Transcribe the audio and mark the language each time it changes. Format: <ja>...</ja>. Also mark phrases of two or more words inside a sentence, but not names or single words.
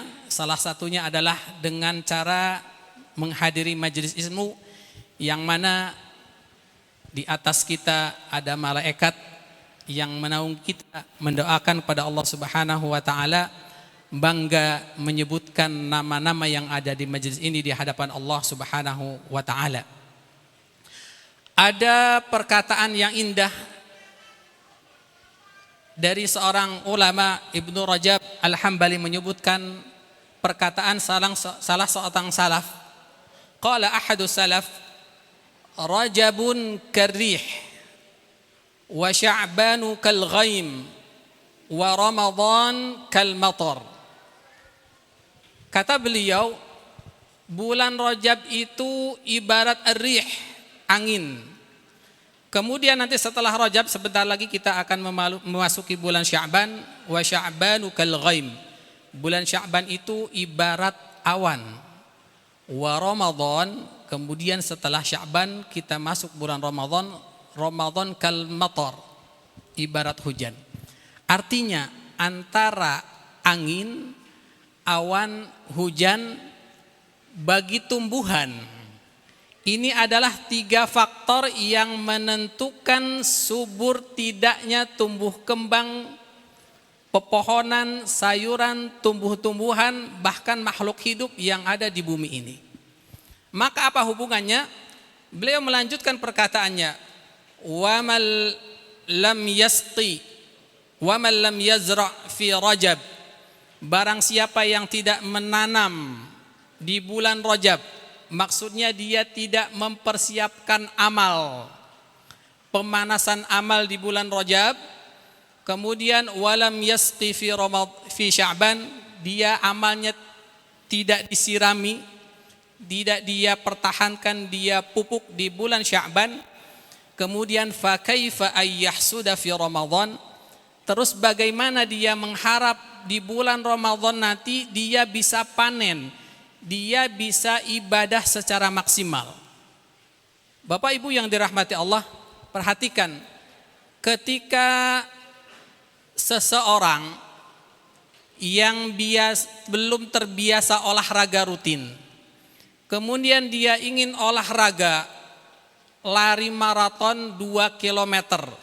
<id>Salah satunya adalah dengan cara menghadiri majelis ilmu yang mana di atas kita ada malaikat yang menaungi kita, mendoakan kepada Allah</id> <ar>سبحانه وتعالى,</ar> <id>bangga menyebutkan nama-nama yang ada di majelis ini di hadapan Allah</id> <ar>سبحانه وتعالى.</ar> <id>Ada perkataan yang indah dari seorang ulama, Ibnu Rajab Al-Hambali, menyebutkan perkataan salah seorang salaf.</id> <ar>قال أحد السلف، رجب كالريح وشعبان كالغيم ورمضان كالمطر.</ar> <id>Kata beliau, bulan Rajab itu ibarat ar-rih, angin. Kemudian nanti setelah Rajab sebentar lagi kita akan memasuki bulan Sya'ban,</id> <ar>وشعبان كالغيم.</ar> <id>Bulan Sya'ban itu ibarat awan. Wa Ramadan, kemudian setelah Sya'ban kita masuk bulan Ramadan,</id> <ar>رمضان كالمطر,</ar> <id>ibarat hujan. Artinya antara angin, awan, hujan bagi tumbuhan, ini adalah 3 faktor yang menentukan subur tidaknya tumbuh kembang pepohonan, sayuran, tumbuh-tumbuhan, bahkan makhluk hidup yang ada di bumi ini. Maka apa hubungannya? Beliau melanjutkan perkataannya,</id> <ar>ومن لم يسق ومن لم يزرع في رجب.</ar> <id>Barang siapa yang tidak menanam di bulan Rajab, maksudnya dia tidak mempersiapkan amal, pemanasan amal di bulan Rajab. Kemudian</id> <ar>ولم يسق في شعبان,</ar> <id>dia amalnya tidak disirami, tidak dia pertahankan, dia pupuk di bulan Sya'ban.</id> <ar>Kemudian فكيف يحصد في رمضان,</ar> <id>terus bagaimana dia mengharap di bulan Ramadan nanti dia bisa panen, dia bisa ibadah secara maksimal. Bapak Ibu yang dirahmati Allah, perhatikan, ketika seseorang yang belum terbiasa olahraga rutin, kemudian dia ingin olahraga lari maraton 2 kilometer</id>